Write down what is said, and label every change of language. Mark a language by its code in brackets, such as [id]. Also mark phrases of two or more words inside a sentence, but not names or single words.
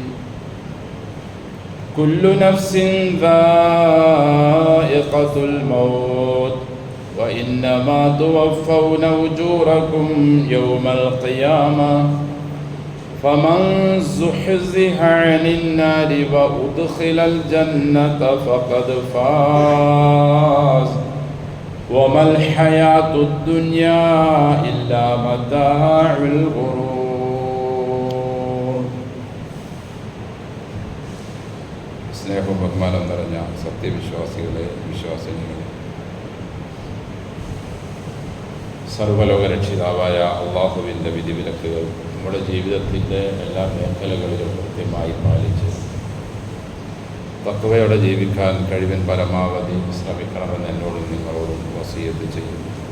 [ar] كل نفس ذائقة الموت وإنما توفون أجوركم يوم القيامة فمن زحزح عن النار وأدخل الجنة فقد فاز وما الحياة الدنيا إلا متاع الغرور. [ml] സ്നേഹവും ബഹുമാനം നിറഞ്ഞ സത്യവിശ്വാസികളെ, വിശ്വാസിനികളെ, സർവ്വലോകരക്ഷിതാവായ അള്ളാഹുവിൻ്റെ വിധിവിലക്കുകൾ നമ്മുടെ ജീവിതത്തിൻ്റെ എല്ലാ മേഖലകളിലും കൃത്യമായി പാലിച്ച് തഖ്വയോടെ ജീവിക്കാൻ കഴിവിൻ പരമാവധി ശ്രമിക്കണമെന്ന് എന്നോടും നിങ്ങളോടും വസിയത്ത് ചെയ്യുന്നു.